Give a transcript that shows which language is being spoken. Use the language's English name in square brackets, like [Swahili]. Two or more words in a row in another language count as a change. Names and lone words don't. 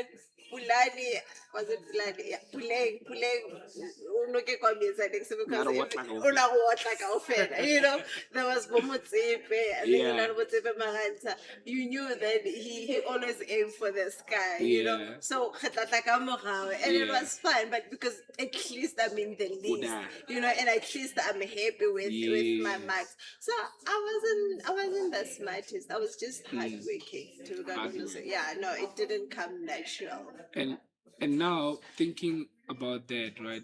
[English] Pulani, was it Pulani? Yeah, Puleng, unoke kwamisa next because Ngaro if what like what like often, there was Bomotsepe, and then Yeah. Motsepe Maranta. You knew that he always aimed for the sky, Yeah. [Southern Sotho] So kgetlatla ka morao, [English] and it Yeah. was fine, but because at least I'm in the list, Uda. and at least I'm happy with my Yes. marks. So I wasn't the smartest. I was just hardworking. To be honest, yeah, no, it didn't come natural. And now thinking about that, right?